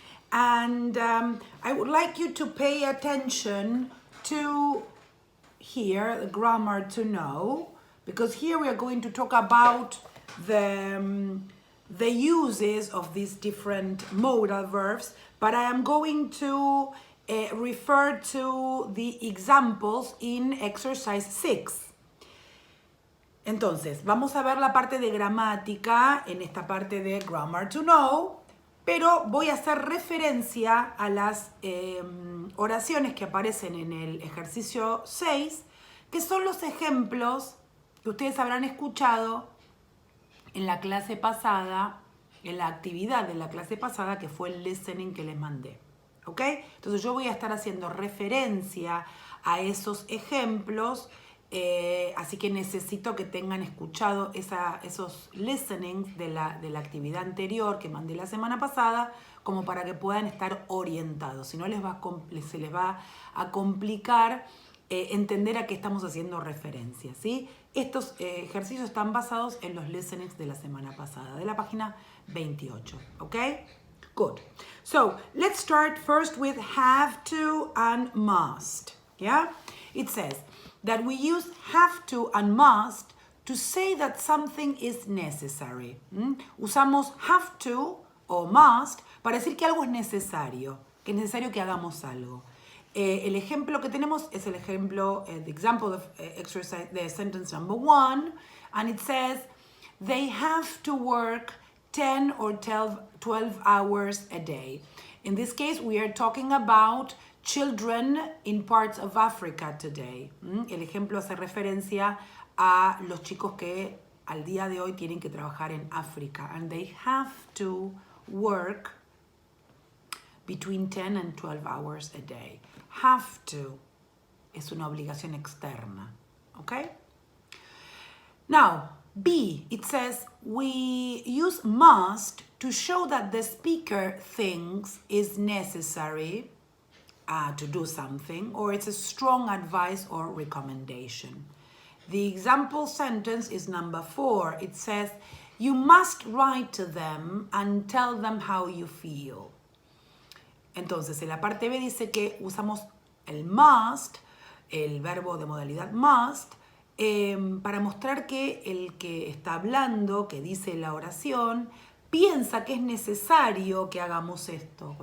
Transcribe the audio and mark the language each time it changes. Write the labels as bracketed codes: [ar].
[en] And I would like you to pay attention to here, the grammar to know, because here we are going to talk about the uses of these different modal verbs, but I am going to refer to the examples in exercise 6. [es] Entonces, vamos a ver la parte de gramática en esta parte de grammar to know, pero voy a hacer referencia a las oraciones que aparecen en el ejercicio 6, que son los ejemplos que ustedes habrán escuchado en la clase pasada, en la actividad de la clase pasada, que fue el listening que les mandé. ¿Ok? Entonces yo voy a estar haciendo referencia a esos ejemplos, así que necesito que tengan escuchado esos listenings de la actividad anterior que mandé la semana pasada, como para que puedan estar orientados. Si no, se les va a complicar entender a qué estamos haciendo referencia, ¿sí? Estos ejercicios están basados en los listenings de la semana pasada, de la página 28, ¿ok? [en] Good. So, let's start first with have to and must, yeah? It says that we use have to and must to say that something is necessary. [es] Usamos have to o must para decir que algo es necesario, que es necesario que hagamos algo. El ejemplo que tenemos es el ejemplo, [en] the example of exercise, the sentence number 1, and it says, they have to work 10 or 12 hours a day. In this case, we are talking about children in parts of Africa today. [es] El ejemplo hace referencia a los chicos que al día de hoy tienen que trabajar en África. [en] And they have to work between 10 and 12 hours a day. [es] Have to es una obligación externa. [en] Okay? Now, B, it says we use must to show that the speaker thinks is necessary to do something, or it's a strong advice or recommendation. The example sentence is number 4. It says, you must write to them and tell them how you feel. [es] Entonces, en la parte B dice que usamos el must, el verbo de modalidad must, para mostrar que el que está hablando, que dice la oración, piensa que es necesario que hagamos esto.